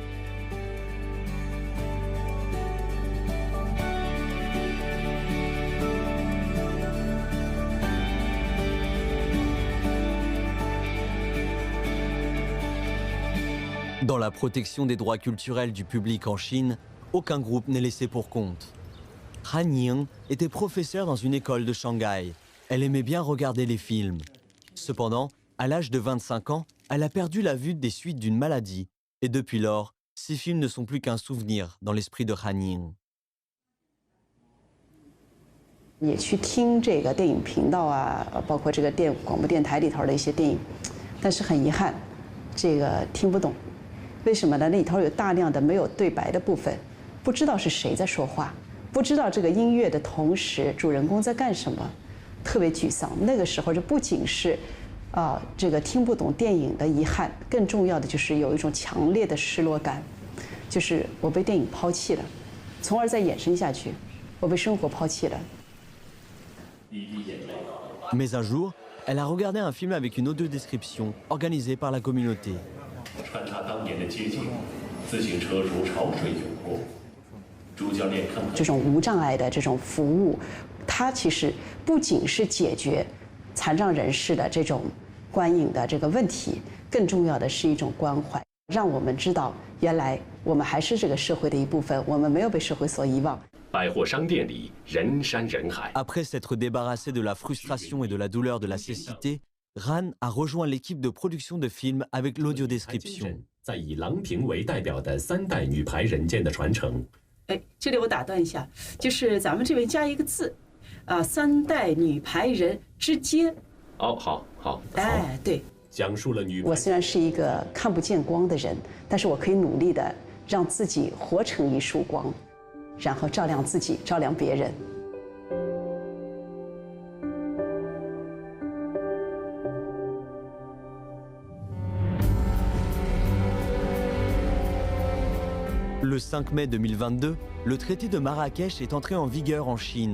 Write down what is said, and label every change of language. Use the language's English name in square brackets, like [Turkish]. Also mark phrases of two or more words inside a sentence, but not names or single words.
[French] Dans la protection des droits culturels du public en Chine, aucun groupe n'est laissé pour compte. Han Ying était professeure dans une école de Shanghai. Elle aimait bien regarder les films. Cependant, à l'âge de 25 ans, elle a perdu la vue des suites d'une maladie. Et depuis lors, ces films ne sont plus qu'un souvenir dans l'esprit de Han Ying. [Chinese] 也去听这个电影频道啊，包括这个广播电台里头的一些电影，但是很遗憾，这个听不懂。为什么呢？那里头有大量的没有对白的部分，不知道是谁在说话，不知道这个音乐的同时主人公在干什么，特别沮丧。那个时候，这不仅是这个听不懂电影的遗憾，更重要的就是有一种强烈的失落感，就是我被电影抛弃了，从而再延伸下去，我被生活抛弃了。 [French] Mais un jour, elle a regardé un film avec une audio-description organisée par la communauté. [Chinese] 穿插当年的街景，自行车如潮水涌过。主教练看这种无障碍的这种服务，它其实不仅是解决残障人士的这种观影的这个问题，更重要的是一种关怀，让我们知道原来我们还是这个社会的一部分，我们没有被社会所遗忘。百货商店里人山人海。 [French] Après s'être débarrassée de la frustration et de la douleur de la cécité, Ran a rejoint l'équipe de production de films avec l'audio-description. [Chinese] 在以郎平为代表的3代女排人间的传承。哎，这里我打断一下，就是咱们这边加一个字，3代女排人之间。哦，好。哎，对。讲述了女排。我虽然是一个看不见光的人，但是我可以努力的让自己活成一束光。然后照亮自己，照亮别人。 [French] Le 5 mai 2022, le traité de Marrakech est entré en vigueur en Chine.